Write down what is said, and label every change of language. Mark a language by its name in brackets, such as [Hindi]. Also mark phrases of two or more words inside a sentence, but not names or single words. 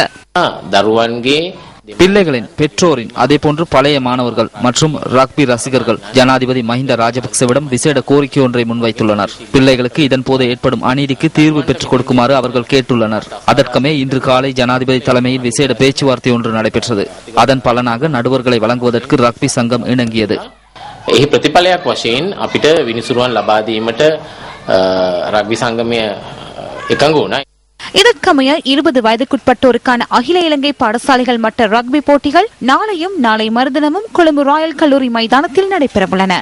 [Tamil] பிள்ளைகளின் பெற்றோரின் அதேபோன்று பழைய மாணவர்கள் மற்றும் ரக்பி ரசிகர்கள் ஜனாதிபதி மஹிந்த ராஜபக்சவிடம் விசேட கோரிக்கை ஒன்றை முன்வைத்துள்ளனர். பிள்ளைகளுக்கு இதன் போது ஏற்படும் அநீதிக்கு தீர்வு பெற்றுக் கொடுக்குமாறு அவர்கள் கேட்டுள்ளனர். அதற்கமே இன்று காலை ஜனாதிபதி தலைமையில் விசேட பேச்சுவார்த்தை ஒன்று நடைபெற்றது. அதன் பலனாக நடுவர்களை வழங்குவதற்கு ரக்பி சங்கம் இணங்கியது. [Sinhala] එහි ප්‍රතිඵලයක් වශයෙන් අපිට විනිසුරුවන් ලබා දීමට රග්බි සංගමය එකඟ වුණා. [Tamil] இதற்கமைய 20 வயதுக்குட்பட்டோருக்கான அகில இலங்கை பாடசாலைகள் மட்ட ரக்பி போட்டிகள் நாளையும் நாளை மறுதினமும் கொழும்பு ராயல் கல்லூரி மைதானத்தில் நடைபெறவுள்ளன.